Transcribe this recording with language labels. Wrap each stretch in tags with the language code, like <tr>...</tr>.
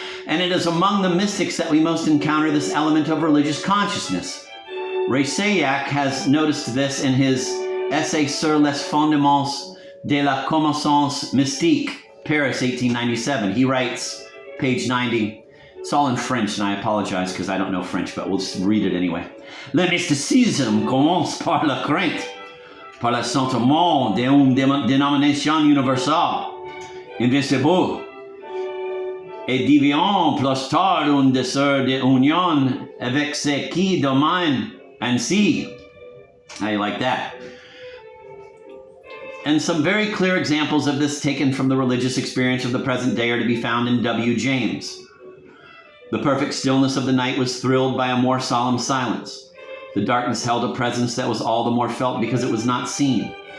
<en>And it is among the mystics that we most encounter this element of religious consciousness. Raysaillac has noticed this in his Essai sur les fondements de la connaissance mystique, Paris, 1897. He writes, page 90, it's all in French, and I apologize because I don't know French, but we'll just read it anyway.</en> <fr>Le mysticisme commence par la crainte, par le sentiment d'une dénomination universelle, invincible, et devient plus tard un désir d'union avec ce qui domine ainsi.</fr> <en>How you like that? And some very clear examples of this taken from the religious experience of the present day are to be found in W. James. The perfect stillness of the night was thrilled by a more solemn silence. The darkness held a presence that was all the more felt because it was not seen.</en>